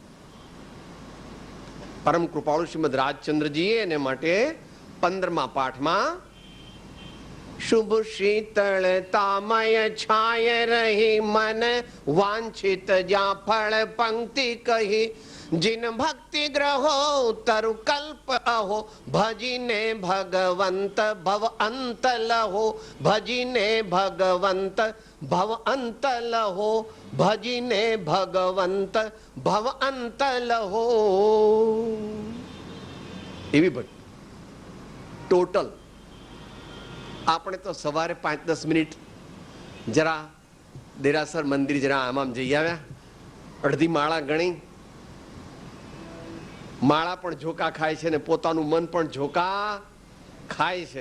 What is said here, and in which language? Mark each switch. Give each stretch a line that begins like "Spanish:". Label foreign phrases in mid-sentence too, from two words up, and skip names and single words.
Gujarati: પરમ કૃપાળુ શ્રીમદ રાજચંદ્રજીએ એને માટે 15મા પાઠમાં શુભ શીતળતામય છાય રહી મન વાંછિત જ્યાં ફળ પંક્તિ કહી જિન ભક્તિ ગ્રહો તરુ કલ્પ અહો ભજીને ભગવંત ભવ અંત લહો ભજીને ભગવંત ભવ અંત લહો ભજીને ભગવંત ભવ અંત લહો. એવી ભક્તિ ટોટલ. આપણે તો સવારે 5-10 મિનિટ જરા દેરાસર મંદિર જરા આમ જઈ આવ્યા, અડધી માળા ગણી, માળા પણ ઝોકા ખાય છે ને પોતાનું મન પણ ઝોકા ખાય છે.